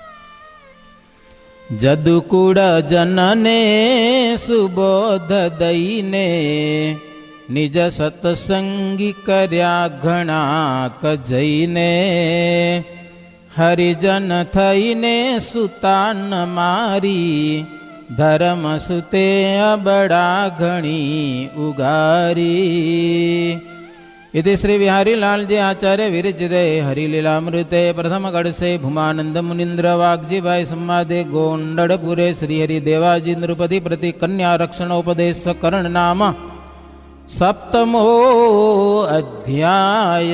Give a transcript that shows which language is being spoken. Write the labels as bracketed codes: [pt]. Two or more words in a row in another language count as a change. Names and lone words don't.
[gu] જદુકુળ જનને સુબોધ દઈને નિજ સત્સંગી કર્યા ઘણા કજઈને, હરિજન થઈને સુતાન મારી, ધર્મ સુતે અબડા ઘણી ઉગારી. [sa] इति श्री बिहारी लाल जी आचार्य विरचिते हरिलीलामृते प्रथम गढ़से भूमानंद मुनीन्द्र वाग्जी भाई संवादे गोंडलपुरे श्रीहरि देवाजी नृपति प्रति कन्या रक्षणोपदेश करण नाम सप्तमो अध्याय.